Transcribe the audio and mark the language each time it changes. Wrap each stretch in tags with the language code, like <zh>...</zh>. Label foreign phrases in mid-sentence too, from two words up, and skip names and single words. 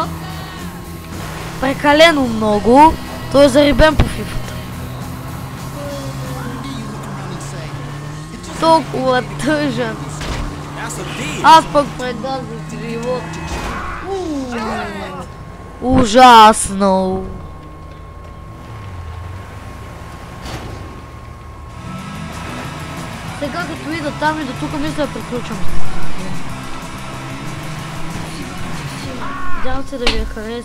<bg>Прекалено много. Той е зарибен по FIFA-та. Толкова тъжен.</bg> <en>That's a deal!</en> <bg>Аз пък предадох живот. Ужасно. Сега като ида там и до тук мисля да приключвам. Надявам се да ви е харесал.</bg>